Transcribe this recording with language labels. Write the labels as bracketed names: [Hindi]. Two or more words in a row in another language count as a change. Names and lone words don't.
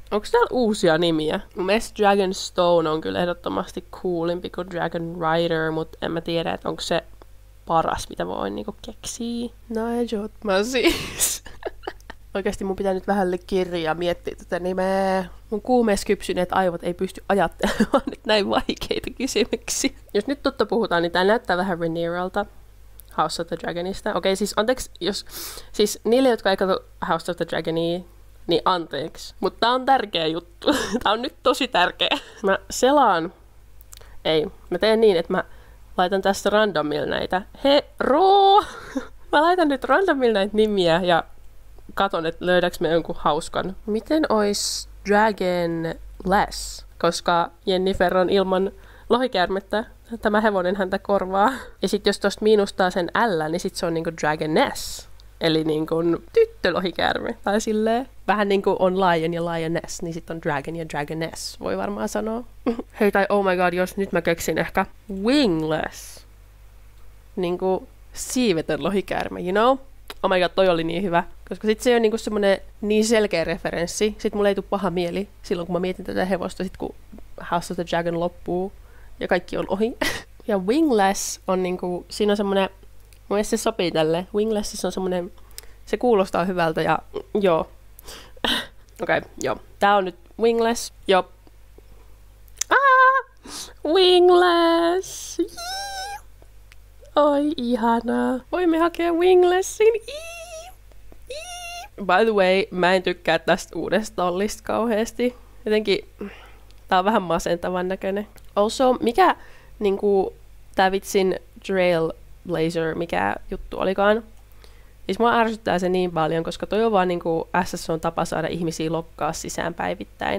[Finnish] Onko täällä uusia nimiä? Mun mielestä Dragonstone on kyllä ehdottomasti coolimpi kuin Dragon Rider, mutta en mä tiedä, että onko se paras, mitä voin niinku keksiä. Najot mä siis. Oikeasti mun pitää nyt vähän kirjaa miettiä tätä nimeä. Mun kuumeessa kypsyneet aivot ei pysty ajattelemaan nyt näin vaikeita kysymyksiä. Jos nyt totta puhutaan, niin tää näyttää vähän Rhaenyralta. House of the Dragonista. Okei, siis anteeksi, siis niille, jotka ei katso House of the Dragonia, niin anteeksi. Mutta tää on tärkeä juttu. Tää on nyt tosi tärkeä. Mä selaan. Mä teen niin, että mä laitan tässä randomilla näitä. Mä laitan nyt randomilla näitä nimiä ja katon, että löydäks me jonkun hauskan. Miten ois Dragonless? Koska Jennifer on ilman lohikäärmettä. Tämä hevonen häntä korvaa. Ja sit jos tosta miinustaa sen L, niin sit se on niinku Dragoness. Eli niinku tyttölohikäärme. Tai silleen. Vähän niinku on Lion ja Lioness, niin sit on Dragon ja Dragoness. Voi varmaan sanoa. Hei tai [English] oh my god, [Finnish] jos nyt mä keksin ehkä Wingless. Niinku siivetön lohikäärme, [English] you know? Oh my god, [Finnish] toi oli niin hyvä. Koska sit se on niinku semmonen niin selkeä referenssi. Sit mulle ei tule paha mieli silloin, kun mä mietin tätä hevosta, sit kun House of the Dragon loppuu. Ja kaikki on ohi. Ja Wingless on niinku, siinä on semmonen, mun mielestä se sopii tälle. Wingless on semmonen, se kuulostaa hyvältä ja joo. Okei, joo. Tää on nyt Wingless. Joo. Wingless! Oi, ihanaa. Voimme hakea Winglessin. [English] By the way, [Finnish] mä en tykkää tästä uudesta tollista kauheasti. Jotenkin tää on vähän masentavan näköinen. Also, mikä niinku tää vitsin Trailblazer, mikä juttu olikaan? Siis mua ärsyttää se niin paljon, koska toi on vaan niinku SS:n tapa saada ihmisiä lokkaa sisään päivittäin.